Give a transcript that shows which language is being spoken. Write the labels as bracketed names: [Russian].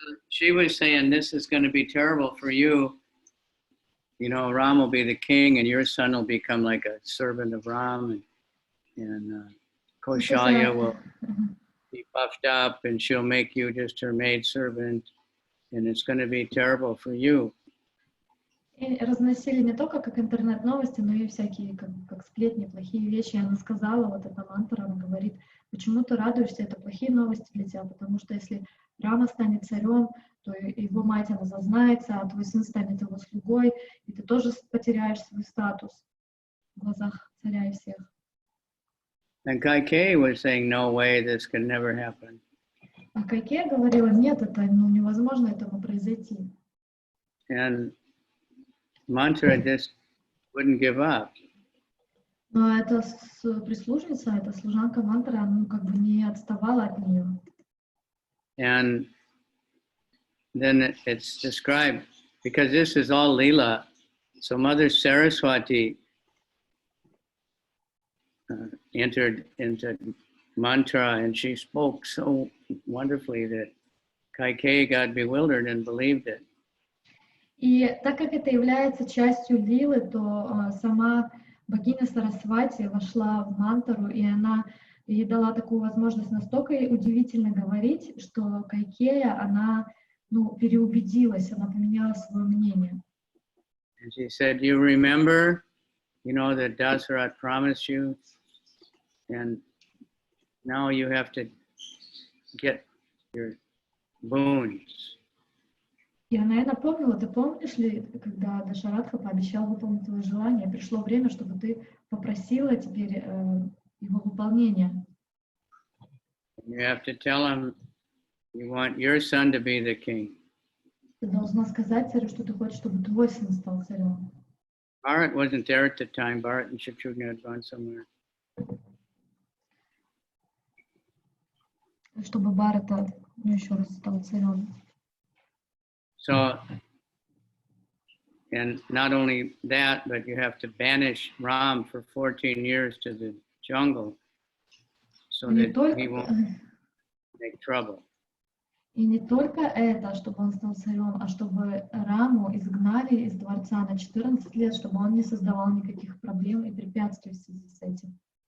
[English] She was saying, this is going to be terrible for you. You know, Ram will be the king and your son will become like a servant of Ram. And Kaushalya will be puffed up and she'll make you just her maid servant. And it's going to be terrible for you. [Russian] И разносили не только как интернет-новости, но и всякие как сплетни, плохие вещи. И она сказала, вот эта мантра, она говорит, почему ты радуешься, это плохие новости для тебя, потому что если Рама станет царем, то его мать, она зазнается, а твой сын станет его слугой, и ты тоже потеряешь свой статус в глазах царя и всех. [English] And Kaikeyi was saying, no way, this could never happen. [Russian] А Кайкея говорила, нет, это невозможно этому произойти. [English] And mantra just wouldn't give up. [Russian] Но эта прислужница, эта служанка мантры, она как бы не отставала от нее. [English] And then it's described, because this is all Leela, so Mother Saraswati entered into mantra and she spoke so wonderfully that Kaikeyi got bewildered and believed it. [Russian] И так как это является частью лилы, то сама богиня Сарасвати вошла в мантру, и она ей дала такую возможность настолько удивительно говорить, что Кайкея, она переубедилась, она поменяла свое мнение. [English] And she said, you remember, you know, that Dasarat promised you, and now you have to get your boons. [Russian] И она ей напомнила, ты помнишь ли, когда Дашаратха пообещал выполнить твое желание, пришло время, чтобы ты попросила теперь его выполнения. [English] You have to tell him you want your son to be the king. [Russian] Ты должна сказать царю, что ты хочешь, чтобы твой сын стал царем. [English] Bharat wasn't there at the time. Bharat and Shatrugna had gone somewhere. [Russian] Чтобы Бхарата еще раз стал царем. [English] So, and not only that, but you have to banish Ram for 14 years to the jungle so that he won't make trouble. [Russian] И не только это, чтобы он стал царем, а чтобы Раму изгнали из дворца на 14 лет, чтобы он не создавал никаких проблем и препятствий в связи с этим.